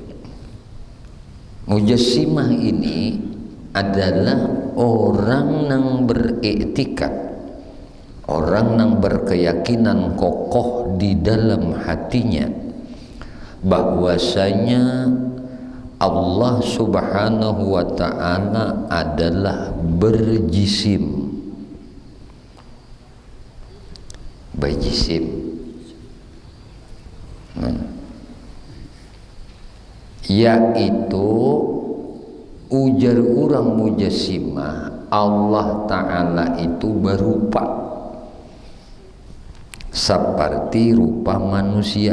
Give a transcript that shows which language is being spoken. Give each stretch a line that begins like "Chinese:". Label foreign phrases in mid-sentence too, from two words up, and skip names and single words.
Indonesian: Mujassimah ini adalah orang yang beriktikad, orang yang berkeyakinan kokoh di dalam hatinya bahwasanya Allah
Arabic: Subhanahu wa ta'ala
Indonesian: adalah berjisim. Berjisim. Yaitu ujar orang mujassimah, Allah Ta'ala itu berupa seperti rupa manusia.